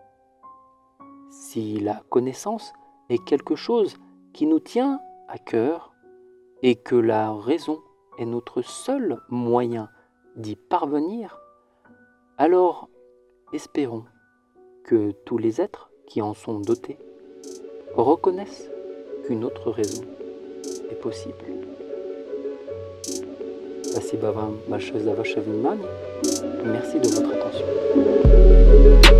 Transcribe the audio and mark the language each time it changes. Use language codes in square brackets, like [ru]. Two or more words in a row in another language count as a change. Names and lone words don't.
[fr] Si la connaissance est quelque chose qui nous tient à cœur et que la raison est notre seul moyen d'y parvenir, alors espérons que tous les êtres qui en sont dotés reconnaissent qu'une autre raison est possible. [ru] Спасибо вам большое за ваше внимание. [fr] Merci de votre attention.